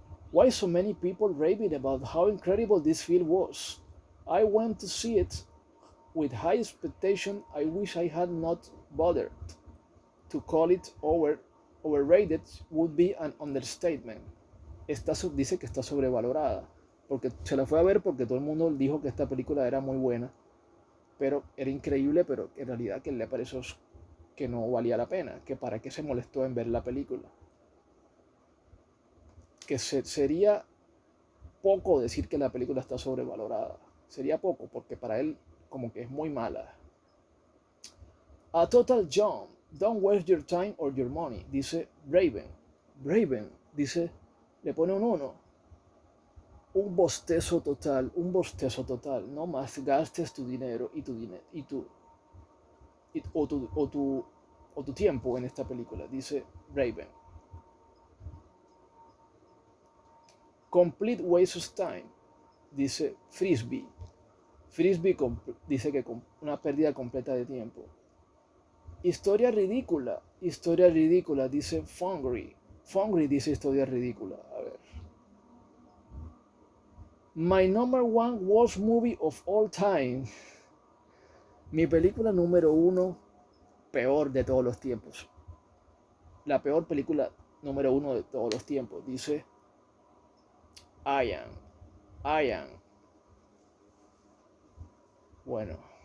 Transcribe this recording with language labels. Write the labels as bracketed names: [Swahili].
[English] Why so many people raving about how incredible this film was? I went to see it with high expectation. I wish I had not bothered. To call it overrated would be an understatement. [Spanish] Dice que está sobrevalorada, porque se la fue a ver porque todo el mundo dijo que esta película era muy buena, pero era increíble, pero en realidad que le pareció que no valía la pena, que para qué se molestó en ver la película. Que sería poco decir que la película está sobrevalorada. Sería poco, porque para él como que es muy mala. [English] A total jump. Don't waste your time or your money, [Spanish] dice [English] Raven. [Spanish] Raven, dice, le pone un 1. Un bostezo total, un bostezo total. No más gastes tu dinero y tu dinero o tu tiempo en esta película, dice Raven. [English] Complete waste of time, [Spanish] dice [English] Frisbee. [Spanish] Frisbee dice que una pérdida completa de tiempo. Historia ridícula, dice Fungry. Fungry dice historia ridícula. A ver. [English] My number one worst movie of all time. [Spanish] Mi película número 1 peor de todos los tiempos. La peor película número 1 de todos los tiempos, dice Ian. Bueno.